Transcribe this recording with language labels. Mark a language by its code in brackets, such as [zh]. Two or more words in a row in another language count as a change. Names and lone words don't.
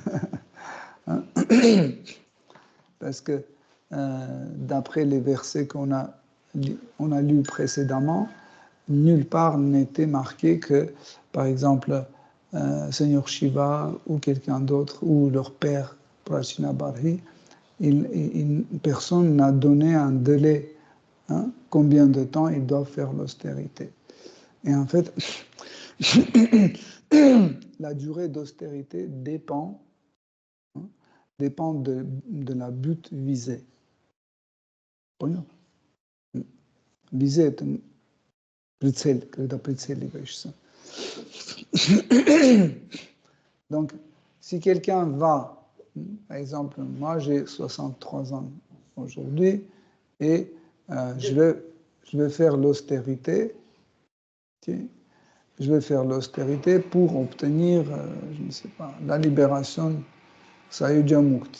[fr] Parce que d'après les versets qu'on a lus précédemment, nulle part n'était marqué que, par exemple, Seigneur Shiva ou quelqu'un d'autre, ou leur père Prachinabarhi, personne n'a donné un délai, combien de temps ils doivent faire l'austérité. Et en fait, la durée d'austérité dépend de la but visée. Visée est une [ru] прицель, когда прицеливаешься. [fr] Donc, si quelqu'un va, par exemple, moi j'ai 63 ans aujourd'hui et je vais faire l'austérité. Okay. Je vais faire l'austérité pour obtenir, je ne sais pas, la libération, Sayuja Mukti.